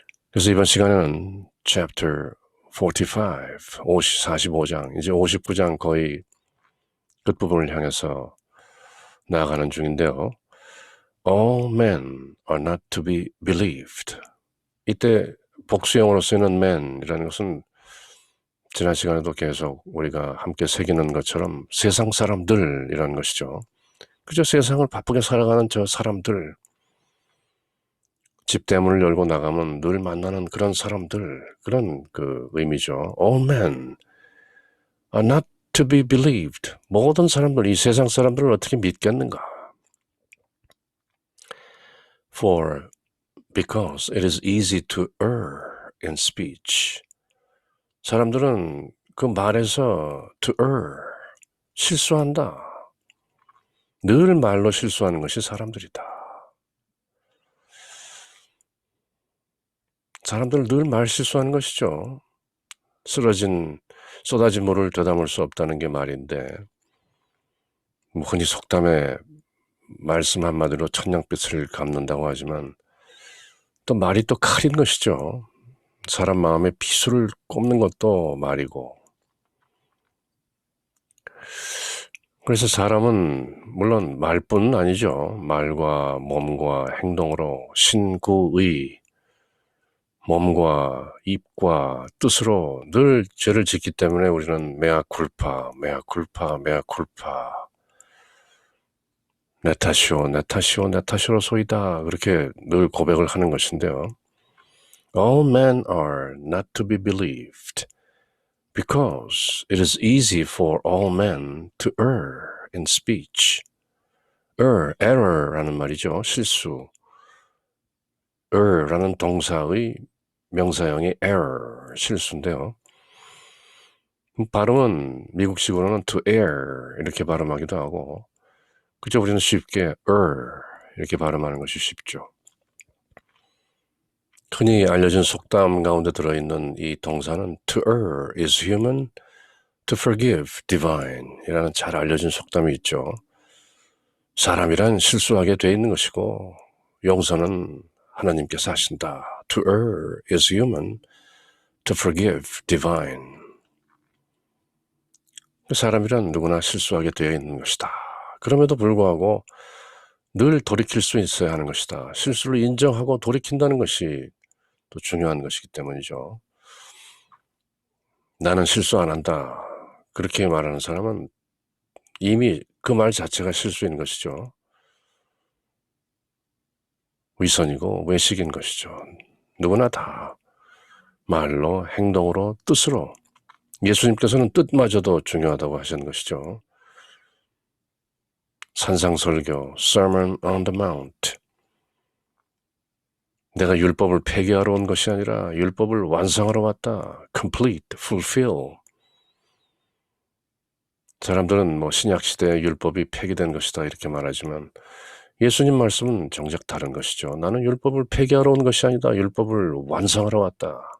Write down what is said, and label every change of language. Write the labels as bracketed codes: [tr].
[ko] 그래서 이번 시간에는 chapter 45, 45장, 이제 59장 거의 끝부분을 향해서 나아가는 중인데요. [en] All men are not to be believed. [ko] 이때 복수형으로 쓰이는 man이라는 것은 지난 시간에도 계속 우리가 함께 새기는 것처럼 세상 사람들이라는 것이죠. 그저 세상을 바쁘게 살아가는 저 사람들, 집대문을 열고 나가면 늘 만나는 그런 사람들, 그런 그 의미죠. [en] All men are not to be believed. [ko] 모든 사람들, 이 세상 사람들을 어떻게 믿겠는가? [en] For because it is easy to err in speech. [ko] 사람들은 그 말에서 [en] to err, [ko] 실수한다. 늘 말로 실수하는 것이 사람들이다. 사람들은 늘 말 실수하는 것이죠. 쏟아진 물을 되담을 수 없다는 게 말인데, 흔히 속담에 말씀 한마디로 천냥빛을 갚는다고 하지만 또 말이 또 칼인 것이죠. 사람 마음에 비수를 꼽는 것도 말이고. 그래서 사람은 물론 말뿐은 아니죠. 말과 몸과 행동으로 신구의 몸과 입과 뜻으로 늘 죄를 짓기 때문에 우리는 [la] 메아 쿨파, 메아 쿨파, 메아 쿨파, [ko] 내 탓이오, 내 탓이오, 내 탓이로 소이다. 그렇게 늘 고백을 하는 것인데요. [en] All men are not to be believed because it is easy for all men to err in speech. [ko] error라는 말이죠. 실수. err라는 동사의 명사형이 error, 실수인데요. 발음은 미국식으로는 [en] to err [ko] 이렇게 발음하기도 하고 그저 우리는 쉽게 이렇게 발음하는 것이 쉽죠. 흔히 알려진 속담 가운데 들어있는 이 동사는 [en] to err is human, to forgive divine [ko] 이라는 잘 알려진 속담이 있죠. 사람이란 실수하게 돼 있는 것이고 용서는 하나님께서 하신다. [en] To err is human, to forgive divine. [ko] 사람이란 누구나 실수하게 되어 있는 것이다. 그럼에도 불구하고 늘 돌이킬 수 있어야 하는 것이다. 실수를 인정하고 돌이킨다는 것이 또 중요한 것이기 때문이죠. 나는 실수 안 한다. 그렇게 말하는 사람은 이미 그 말 자체가 실수인 것이죠. 위선이고 외식인 것이죠. 누구나 다 말로, 행동으로, 뜻으로 예수님께서는 뜻마저도 중요하다고 하시는 것이죠. 산상설교, [en] Sermon on the Mount. [ko] 내가 율법을 폐기하러 온 것이 아니라 율법을 완성하러 왔다. [en] Complete, fulfill. [ko] 사람들은 신약시대에 율법이 폐기된 것이다 이렇게 말하지만 예수님 말씀은 정작 다른 것이죠. 나는 율법을 폐기하러 온 것이 아니다. 율법을 완성하러 왔다.